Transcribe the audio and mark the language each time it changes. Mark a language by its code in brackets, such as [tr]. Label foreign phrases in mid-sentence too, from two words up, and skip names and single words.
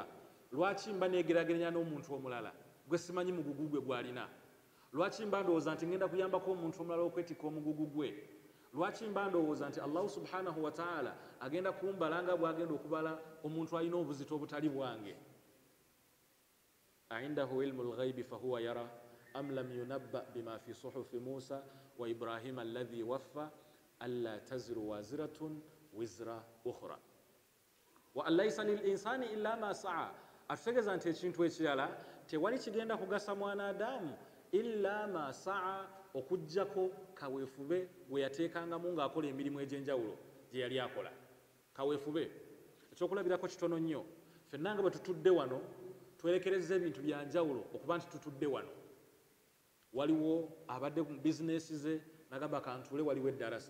[lg] Lwaki mba neegerageranya n'omuntu omulala gwe simanyi mugugu gwe gwalina? Lwaki mba ndowooza nti ngenda kuyambako omuntu omulala okwetikka omugugu gwe? Lwaki mba ndowooza nti [ar] الله سبحانه وتعالى [lg] agenda kumbala nga bw'agenda okubala omuntu alina obuzito obutali bwange? [ar] أعنده علم الغيب فهو يرى أم لم ينبأ بما في صحف موسى وإبراهيم الذي وفى ألا تزر وازرة وزر أخرى وأن ليس للإنسان إلا ما سعى. [lg] Atutegeeza nti ekintu ekirala tewali kigenda kugasa mwana Adamu [ar] إلا ما سعى, [lg] okuggyako kaweefube gwe yateekangamu ng'akola emirimu egy'enjawulo gye yali akola. Kaweefube ekyokulabirako kitono nnyo. Ffenna nga bwe tutudde wano twerekereza ebintu bya njawulo okuba nti tutudde wano. Waliwo abadde mu bizinesi ze nagamba kantuule, waliwo eddarasa.